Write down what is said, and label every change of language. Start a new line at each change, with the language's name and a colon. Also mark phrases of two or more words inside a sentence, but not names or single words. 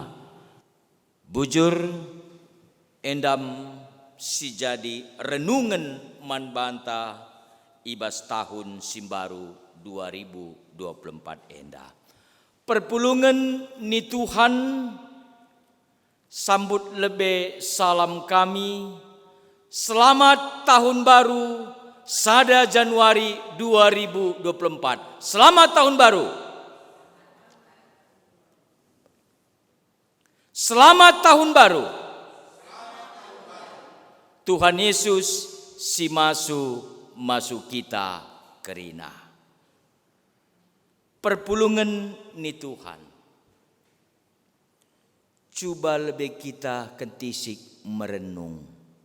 Batak Karo: Bujur endam si jadi renungan man banta ibas tahun simbaru 2024 enda. Perpulungan ni Tuhan sambut lebe salam kami.
Indonesian: Selamat tahun baru Sada Januari 2024. Selamat tahun baru. Selamat tahun baru.
Batak Karo: Tuhan Yesus si masuk kita kerina. Perpulungan ni Tuhan.
Indonesian: Coba lebih kita kentisik merenung.